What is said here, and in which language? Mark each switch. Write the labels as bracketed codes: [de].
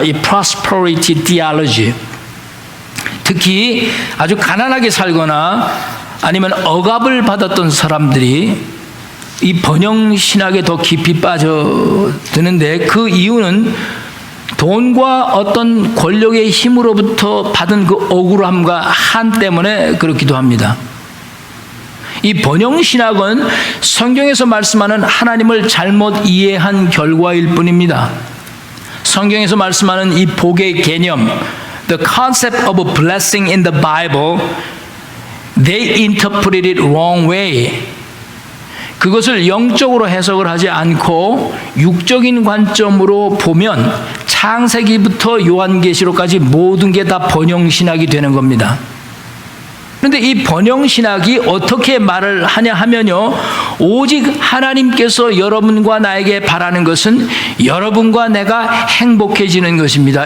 [ko] 이 prosperity theology. 특히 아주 가난하게 살거나 아니면 억압을 받았던 사람들이 이 번영신학에 더 깊이 빠져드는데 그 이유는 돈과 어떤 권력의 힘으로부터 받은 그 억울함과 한 때문에 그렇기도 합니다. 이 번영신학은 성경에서 말씀하는 하나님을 잘못 이해한 결과일 뿐입니다. 성경에서 말씀하는 이 복의 개념, [en] the concept of a blessing in the Bible, they interpreted it wrong way. [ko] 그것을 영적으로 해석을 하지 않고 육적인 관점으로 보면 창세기부터 요한계시록까지 모든 게 다 번영신학이 되는 겁니다. 그런데 이 번영신학이 어떻게 말을 하냐 하면요, 오직 하나님께서 여러분과 나에게 바라는 것은 여러분과 내가 행복해지는 것입니다.